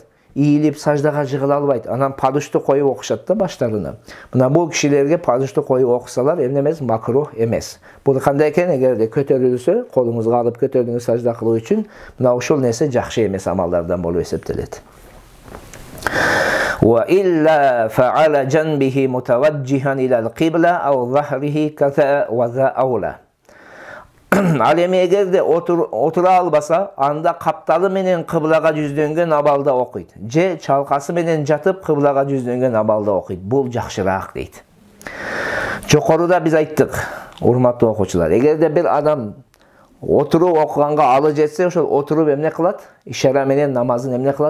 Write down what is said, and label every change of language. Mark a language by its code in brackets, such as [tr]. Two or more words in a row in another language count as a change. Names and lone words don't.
[ky] Ийилип саждага жыгыла албайт. Анан падушту коюп окушат да баштарына. Мына бул кишилерге падушту коюп окусалар эмне эмес? Макруh эмес. Бул кандай экен? Эгерде көтөрүлсө, колуңузга алып көтөрдүңүз сажда кылуу үчүн, мына ушул нерсе жакшы эмес амалдардан болуп эсептелет. [ar] وإلا فعلى جنبه متوجها إلى القبلة أو ظهره كذا وذا أولى. [ky] Al emi egerde otura albasa anda kaptalı menen kıblaga жүздөнгөн абалда окуйт. Же чалкасы менен жатып кыблага жүздөнгөн абалда окуйт. Бул жакшыраак дейт. Жокоруда биз айттык, урматтуу окуучулар. Эгерде бир адам отуруп окуганга алы жетсе, ошол отуруп эмне кылат? Ишара менен намазын эмне кылат?